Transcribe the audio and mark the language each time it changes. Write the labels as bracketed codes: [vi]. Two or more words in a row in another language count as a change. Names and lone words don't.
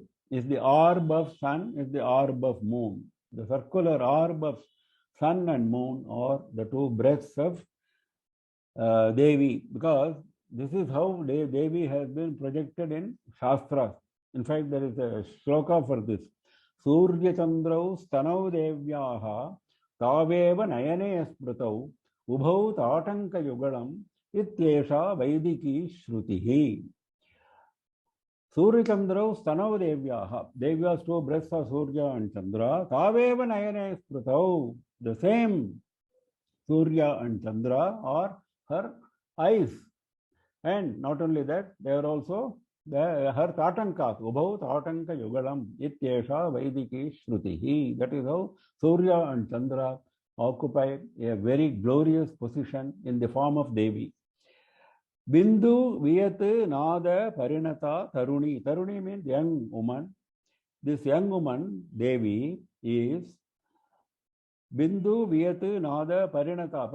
[en] Is the orb of sun, is the orb of moon. The circular orb of sun and moon are the two breaths of Devi, because this is how Devi has been projected in Shastras. In fact, there is a shloka for this. [sa] Surya Chandrau Stanau Devyaha Taveva Nayane Sprutau Ubhau Tatanka Yugalam Ityesha Vaidiki Shrutihi. Surya Chandrau Stanau Devyaha. [en] Devya's two breaths are Surya and Chandra. [sa] Taveva Nayane Sprutau. [en] The same Surya and Chandra are her eyes. And not only that, they are also her tatankas, [sa] ubhau tatanka yugalam, ityesha vaidiki shrutihi. [en] That is how Surya and Chandra occupy a very glorious position in the form of Devi. [sa] Bindu Viyat Nada Parinata Taruni. [en] Taruni means young woman. This young woman, Devi, is [sa] Bindu Viyat Nada Parinata.